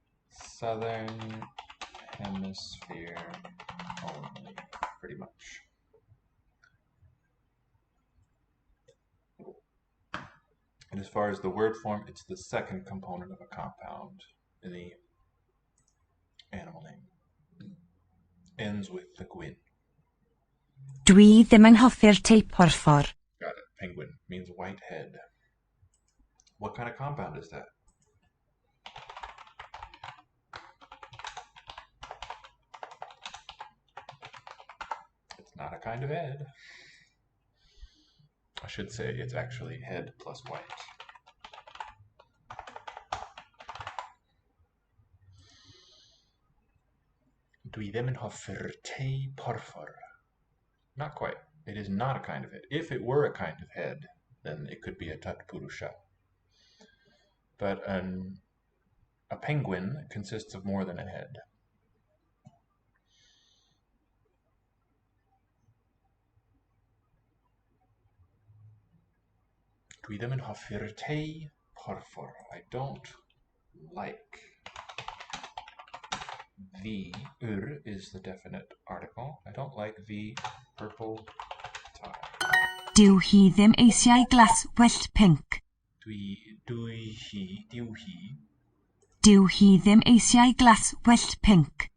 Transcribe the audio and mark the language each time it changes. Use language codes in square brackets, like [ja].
[en] Southern Hemisphere only, pretty much. And as far as the word form, it's the second component of a compound in the animal name. Ends with the gwyn. [cy] Dwi ddim yn hoffi'r teip porffor. [en] Got it. Penguin means white head. What kind of compound is that? It's not a kind of head. I should say it's actually head plus white. [cy] Dwi ddim yn hoffi'r teip porffor. [en] Not quite. It is not a kind of head. If it were a kind of head, then it could be a tatpurusha. But a penguin consists of more than a head. [cy] Dwi ddim yn hoffi'r teip porffor. [en] I don't like. The is the definite article. I don't like the purple tie. [cy] Dyw hi ddim eisiau glaswellt pink. Dyw hi Dyw hi ddim eisiau glaswellt pink.